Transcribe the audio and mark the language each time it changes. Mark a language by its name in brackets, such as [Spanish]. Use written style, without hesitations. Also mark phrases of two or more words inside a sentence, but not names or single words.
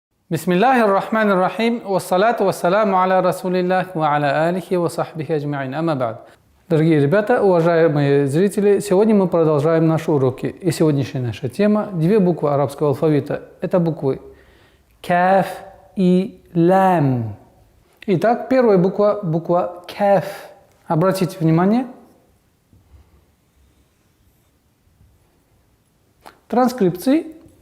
[Arabic] بسم الله الرحمن الرحيم والصلاة والسلام على رسول الله وعلى آله وصحبه أجمعين. أما بعد. [Russian] Дорогие ребята, уважаемые зрители, сегодня мы продолжаем наши уроки. И сегодняшняя наша тема – две буквы арабского алфавита. Это буквы каф и лам. Итак, первая буква – буква каф. Обратите внимание. Транскрипции.